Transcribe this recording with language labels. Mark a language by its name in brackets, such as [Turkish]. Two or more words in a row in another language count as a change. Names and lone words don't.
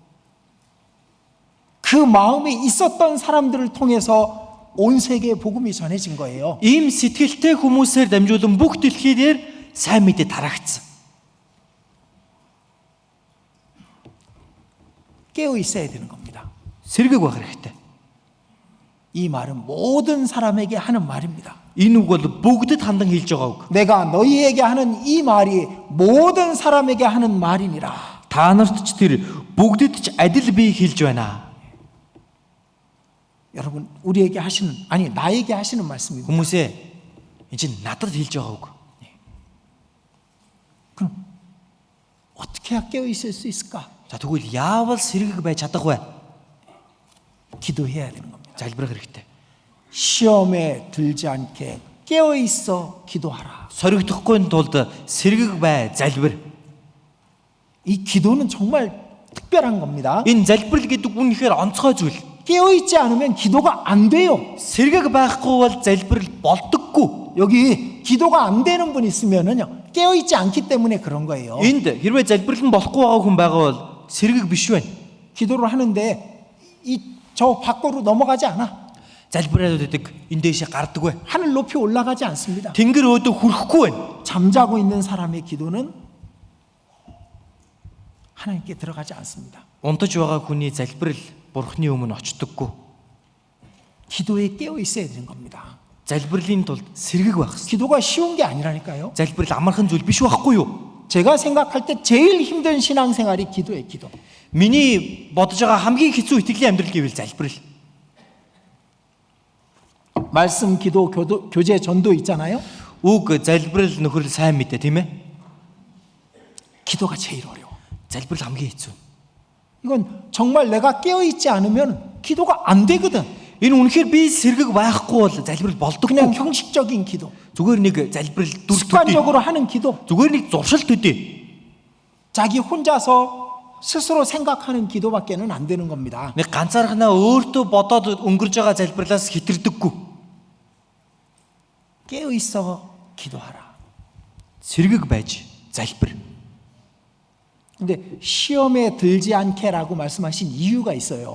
[Korean] 그 마음이 있었던 사람들을 통해서 온 세계에 복음이 전해진 거예요. [Mongolian] Ийм сэтгэлтэй хүмүүсээр дамжуулан бүх дэлхий дээр сайн мэдээ тараагдсан. [Korean] 깨어 있어야 되는 겁니다. [Mongolian] Сэргэг байх хэрэгтэй. [Korean] 이 말은 모든 사람에게 하는 말입니다. [Mongolian] Энэ үг бол бүгдэд хандан хэлж байгаа үг. [Korean] 내가 너희에게 하는 이 말이 모든 사람에게 하는 말이니라. [Mongolian] Та нарт ч тэр бүгдэд ч адил бие хэлж байна. [Korean] 여러분 우리에게 하시는 아니 나에게 하시는 말씀입니다. [Mongolian] Хүмүүсээ энэ чинь надад хэлж байгаа үг. [Korean] 그럼 어떻게 해야 깨어 있을 수 있을까? [Mongolian] За тэгвэл яавал сэргэг байж чадах вэ? [Korean] 기도해야 되는 겁니다. [Mongolian] Залбирах хэрэгтэй. [Korean] 시험에 들지 않게 깨어 있어 기도하라. [Mongolian] Соригдохгүй тулд сэргэг бай, залбир. [Korean] 이 기도는 정말 특별한 겁니다. [Mongolian] Энэ залбирал гэдэг үнэхээр онцгой зүйл. [Korean] 깨어 있지 않으면 기도가 안 돼요. [Mongolian] Сэргэг байхгүй бол залбирал болдоггүй. [Korean] 여기 기도가 안 되는 분 있으면은요 깨어 있지 않기 때문에 그런 거예요. [Mongolian] Энд хэрвээ залбирал нь болохгүй байгаа хүн байгаа бол сэргэг биш байна. [Korean] 기도를 하는데 이 저 밖으로 넘어가지 않아. [Mongolian] Залбираад байдаг энэ дэшээ гардаггүй. [Korean] 하늘 높이 올라가지 않습니다. [Mongolian] Тэнгэр өөдөө хүрэхгүй байна. [Korean] 잠자고 있는 사람의 기도는 하나님께 들어가지 않습니다. [Mongolian] Унтаж байгаа хүний залбирал Бурхны өмнө очдоггүй. [Korean] 기도에 깨어 있어야 되는 겁니다. [Mongolian] залбирлын тулд сэргэг байх хэрэгтэй. [Korean] 기도가 쉬운 게 아니라니까요. [Mongolian] залбирал амархан зүйл биш байхгүй юу? [Korean] 제가 생각할 때 제일 힘든 신앙생활이 기도예요. 기도. [Mongolian] Миний бодож байгаа хамгийн хэцүү итгэлийн амьдрал гэвэл залбирал. [Korean] 말씀, 기도, 교제, 전도 있잖아요. [Mongolian] Үг залбирал нөхөрл сайн мэдээ тийм ээ? [Korean] 기도가 제일 어려워. [Mongolian] залбирал хамгийн хэцүү. [Korean] 이건 정말 내가 깨어 있지 않으면 기도가 안 되거든. [Mongolian] Энэ үнэхээр би сэргэг байхгүй бол залбирал болдоггүй. [Korean] 그냥 형식적인 기도. [Mongolian] Зүгээр нэг залбирал дүр төдий. [Korean] 습관적으로 하는 기도. [Mongolian] Зүгээр нэг зуршил төдий. [Korean] 자기 혼자서 스스로 생각하는 기도밖에는 안 되는 겁니다. [Mongolian] Нэг ганцаархнаа өөртөө бодоод өнгөрж байгаа залбирлаас хитэрдэггүй. [Korean] 깨어 있어 기도하라. [Mongolian] Сэргэг байж залбир. [Korean] 근데 시험에 들지 않게라고 말씀하신 이유가 있어요.